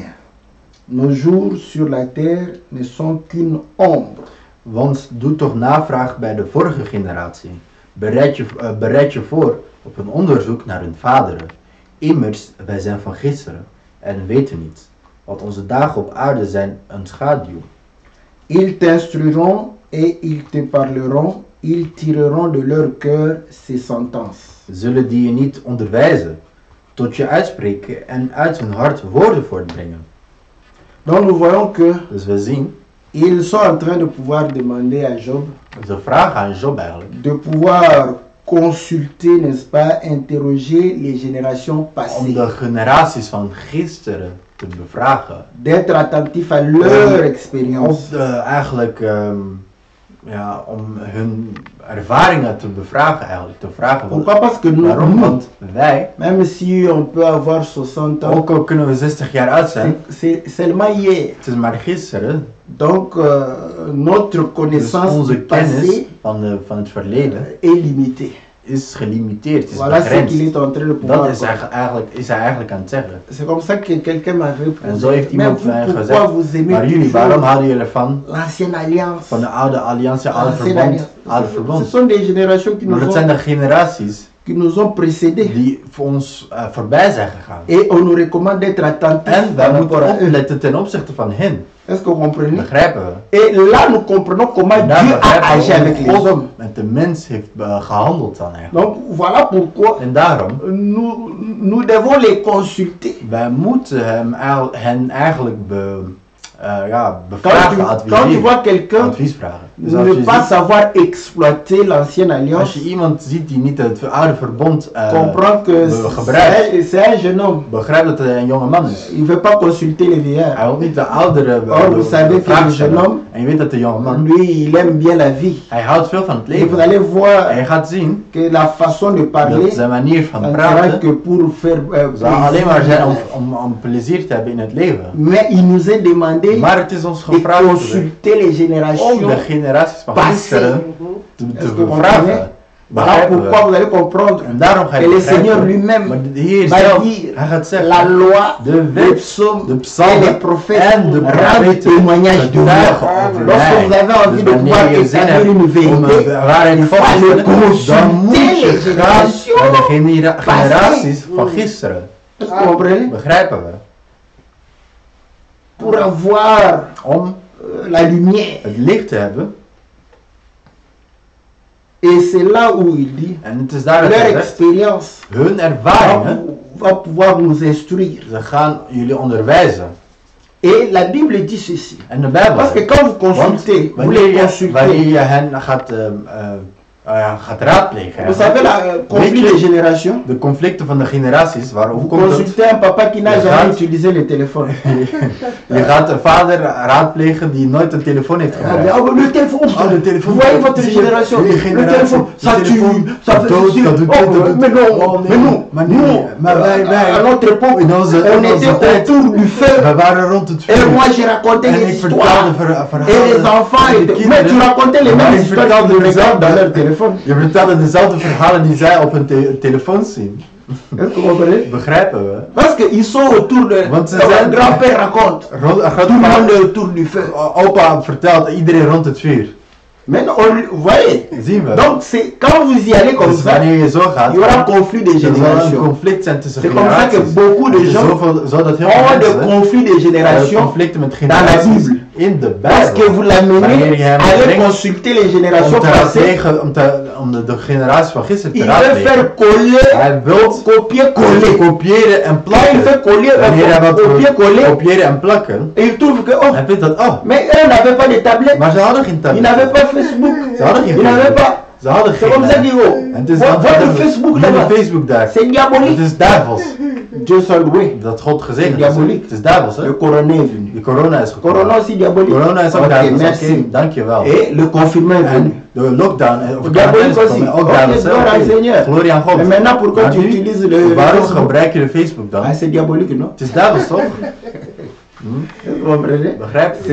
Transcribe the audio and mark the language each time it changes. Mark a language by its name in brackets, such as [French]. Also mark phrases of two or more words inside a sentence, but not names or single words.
[French] Nos jours sur la terre ne sont qu'une ombre. [Dutch] Want doe toch navraag bij de vorige generatie. Bereid je voor op een onderzoek naar hun vaderen. Immers, wij zijn van gisteren en weten niet. Want onze dagen op aarde zijn een schaduw. [French] Ils t'instruiront et ils te parleront, ils tireront de leur cœur ces sentences. [Dutch] Zullen die je niet onderwijzen, tot je uitspreken en uit hun hart woorden voortbrengen. [French] Donc nous voyons que [Dutch] Dus we zien, [French] ils sont en train de pouvoir demander à Job [Dutch] ze vragen aan Job eigenlijk, [French] de pouvoir consulter, n'est-ce pas, interroger les générations [Dutch] om [French] passées, [Dutch] de generaties van gisteren te bevragen. [French] d'être attentif à leur expérience. [Dutch] Eigenlijk ja, om hun ervaringen te bevragen eigenlijk. Te vragen [French] Pourquoi? Parce que [Dutch] waarom? [French] nous, [Dutch] Want wij, [French] même si on peut avoir 60 ans, [Dutch] ook al kunnen we 60 jaar oud zijn, [French] c'est seulement hier. [Dutch] het is maar gisteren. [French] Donc, notre [Dutch] Dus [French] connaissance du [Dutch] onze kennis [French] passé [Dutch] van het verleden [French] est limitée. [Dutch] is gelimiteerd, is [French] Voilà ce qu'il [Dutch] begrensd. [French] est en train de pouvoir. [Dutch] Dat is hij eigenlijk aan het zeggen. [French] C'est comme ça que quelqu'un m'avait [Dutch] En zo [French] posé. [Dutch] heeft [French] Mais [Dutch] iemand [French] vous, [Dutch] mij [French] pourquoi [Dutch] gezegd, [French] vous aimez [Dutch] maar jullie, [French] toujours [Dutch] waarom houden jullie ervan? [French] l'ancienne alliance? [Dutch] Van de oude alliantie, oude [French] L'ancienne [Dutch] verbond, oude [French] alliance. Ce [Dutch] verbond. [French] sont des générations [Dutch] Maar dat zijn de generaties [French] qui nous ont précédés. [Dutch] die voor ons voorbij zijn gegaan. [French] Et on nous recommande d'être attentifs [Dutch] En wij [French] par rapport à [Dutch] moeten [French] eux. [Dutch] opletten ten opzichte van hen. [French] Est-ce que vous comprenez? [Dutch] Begrijpen we? [French] Et là, nous comprenons comment [Dutch] En daar [French] Dieu a [Dutch] begrijpen [French] agi [Dutch] we [French] avec [Dutch] hoe [French] les [Dutch] God [French] hommes. [Dutch] met de mens heeft gehandeld dan eigenlijk. [French] Donc, voilà pourquoi [Dutch] En daarom, [French] nous devons les consulter. [Dutch] wij moeten hen eigenlijk [French] Quand [Dutch] bevragen, [French] tu [Dutch] adviseren. [French] vois quelqu'un [Dutch] Advies vragen. Dus [French] ne [Dutch] als je, [French] pas [Dutch] ziet, [French] savoir exploiter l'ancienne [Dutch] als [French] alliance, [Dutch] je iemand ziet die niet het oude verbond [French] comprends que [Dutch] gebruikt, [French] c'est un jeune homme. [Dutch] begrijp dat hij een jonge man is. [French] Il ne veut pas consulter les vieillards. [Dutch] Hij wil niet de oudere [French] Or, vous savez que le [Dutch] vraag [French] jeune [Dutch] stellen. [French] homme, [Dutch] En je weet dat de jonge man, [French] lui, il aime bien la vie. [Dutch] hij houdt veel van het [French] Et vous [Dutch] leven. [French] allez voir [Dutch] En je gaat zien [French] que la façon de [Dutch] dat [French] parler [Dutch] zijn manier van [French] ne sera [Dutch] praten [French] que pour faire [Dutch] zal alleen maar zijn [French] plaisir. [Dutch] om plezier te hebben in het leven. [French] Mais il nous est demandé [Dutch] Maar het is ons [French] de [Dutch] gevraagd [French] consulter les [Dutch] om [French] générations [Dutch] de generaties van [French] passées. [Dutch] gisteren te [French] Est-ce que vous [Dutch] bevragen. [French] comprenez? Voilà [Dutch] Begrijpen [French] pourquoi [Dutch] we? [French] vous allez comprendre [Dutch] En daarom ga je [French] que le [Dutch] begrijpen. [French] Seigneur lui-même [Dutch] Maar de Heer [French] va [Dutch] zelf, [French] dire [Dutch] hij gaat zeggen, [French] la loi, [Dutch] de [French] les [Dutch] wet, [French] psaumes [Dutch] de [French] et les [Dutch] psalmen [French] prophètes [Dutch] en de [French] rendent [Dutch] profeten [French] témoignage de moi. [Dutch] getuigen over [French] Lorsque [Dutch] mij. [French] vous avez envie [Dutch] Dus [French] de pouvoir [Dutch] wanneer je zin [French] établir [Dutch] hebt [French] une [Dutch] om [French] vérité, [Dutch] een waarheid [French] il [Dutch] vast [French] faut [Dutch] te [French] aller [Dutch] stellen, dan moet [French] consulter [Dutch] je [French] les [Dutch] gaan [French] générations. [Dutch] naar de generaties van gisteren. [French] Est-ce que vous comprenez? [Dutch] Begrijpen we? [French] Pour avoir [Dutch] Om [French] la lumière. [Dutch] het licht te hebben, [French] Et c'est là où il dit, [Dutch] en het is daar dat [French] leur [Dutch] hij zegt, [French] expérience [Dutch] hun ervaringen, [French] va pouvoir nous instruire. [Dutch] ze gaan jullie onderwijzen. [French] Et la Bible dit ceci. [Dutch] En de Bijbel [French] Parce que [Dutch] zegt, [French] quand vous [Dutch] want [French] consultez, vous [Dutch] wanneer [French] les [Dutch] je [French] consultez. [Dutch] hen gaat raadplegen, [French] Vous savez, le conflit [Dutch] Weet je, [French] des générations. [Dutch] de conflicten van de generaties, [French] Vous [Dutch] hoe komt dat? [French] consultez un papa qui n'a [Dutch] Je [French] jamais [Dutch] gaat- [French] utilisé le téléphone. [Dutch] Je gaat een vader raadplegen die nooit een telefoon heeft Ah, gebruikt. [French] oh, le téléphone, Oh, le téléphone. vous voyez votre [Dutch] Zie je, [French] génération, [Dutch] die [French] le [Dutch] generatie, [French] téléphone, [Dutch] die [French] ça [Dutch] telefoon, [French] tue, ça [Dutch] dat [French] fait [Dutch] dood, [French] ceci. [Dutch] dat doet Oh, dit, dat doet [French] mais non, [Dutch] oh, nee, [French] mais non, [Dutch] maar nee, [French] non. [Dutch] maar wij, [French] À notre époque, [Dutch] in onze [French] on était [Dutch] tijd, [French] autour du feu. [Dutch] we waren rond het [French] Et [Dutch] vuur. [French] moi, j'ai raconté [Dutch] En [French] des [Dutch] ik [French] histoires. [Dutch] vertelde [French] Et les enfants, [Dutch] de [French] étaient... mais tu racontais les [Dutch] Maar [French] mêmes [Dutch] ik [French] histoires [Dutch] vertelde [French] qu'ils regardent dans leur [Dutch] dezelfde, [French] téléphone. [Dutch] je vertelde dezelfde verhalen die zij op hun telefoon zien. [French] Est-ce que vous comprenez? [Dutch] Begrijpen we? [French] Parce qu'ils sont autour de... [Dutch] Want ze [French] Un [Dutch] zijn- [French] grand-père raconte. [Dutch] Een [French] Tout le [Dutch] grote [French] monde est autour du feu. [Dutch] opa vertelt iedereen rond het vuur. [French] Maintenant, vous voyez? [Dutch] Zien we? [French] Donc, c'est quand vous y allez comme [Dutch] Dus [French] ça, [Dutch] wanneer je zo gaat, [French] il y aura conflit des [Dutch] er zal een [French] générations. [Dutch] conflict zijn tussen [French] C'est comme ça que [Dutch] generaties. [French] beaucoup de [Dutch] Het is [French] gens [Dutch] zodat heel [French] ont [Dutch] veel [French] des [Dutch] mensen [French] conflits des générations [Dutch] conflicten met [French] dans la [Dutch] generaties [French] Bible. [Dutch] in de [French] Parce que vous [Dutch] Bijbel. [French] l'amenez [Dutch] Wanneer je hem [French] à aller [Dutch] brengt [French] consulter les générations [Dutch] om te [French] passées. [Dutch] raadplegen, om de generaties van gisteren te Il veut raadplegen. [French] faire coller, Hij wil copier-coller. [Dutch] kopiëren en [French] Quand il fait [Dutch] plakken. [French] coller, [Dutch] Wanneer hij wat [French] copier-coller, [Dutch] kopiëren en plakken, [French] et il trouve que, oh, [Dutch] hij vindt dat, oh, [French] mais eux n'avaient pas de tablette, [Dutch] maar ze hadden geen [French] ils [Dutch] tablet. [French] n'avaient pas Facebook, [Dutch] Ze hadden geen [French] ils n'avaient [Dutch] Facebook. [French] pas. [Dutch] Ze hadden [French] C'est comme ça [Dutch] geen. [French] qu'ils vont. [Dutch] En het is [French] Votre Facebook là-bas, [Dutch] Facebook daar. [French] c'est diabolique. [Dutch] Het is duivels. [French] Dieu soit loué. [Dutch] Dat God gezegend is. [French] Diabolique. [Dutch] Het is duivels, hè? [French] Le corona est venu. [Dutch] De corona is gekomen. [French] Corona aussi diabolique. [Dutch] Corona is ook [French] Ok, [Dutch] duivels. [French] merci. [Dutch] Oké, dankjewel. [French] Et le confinement est venu. [Dutch] En de lockdown of [French] Diabolique [Dutch] quarantaine is [French] aussi. [Dutch] gekomen, ook [French] Ok, [Dutch] duivels. hè? [French] gloire au [Dutch] Oké. [French] Seigneur. [Dutch] Glorie aan God. [French] Mais maintenant, pourquoi [Dutch] Maar [French] tu [Dutch] nu, [French] utilises le [Dutch] waarom [French] Facebook? [Dutch] gebruik je de Facebook dan? [French] Ah, c'est diabolique, non? [Dutch] Het is duivels toch? [French] Vous comprenez? [Dutch] Begrijp je?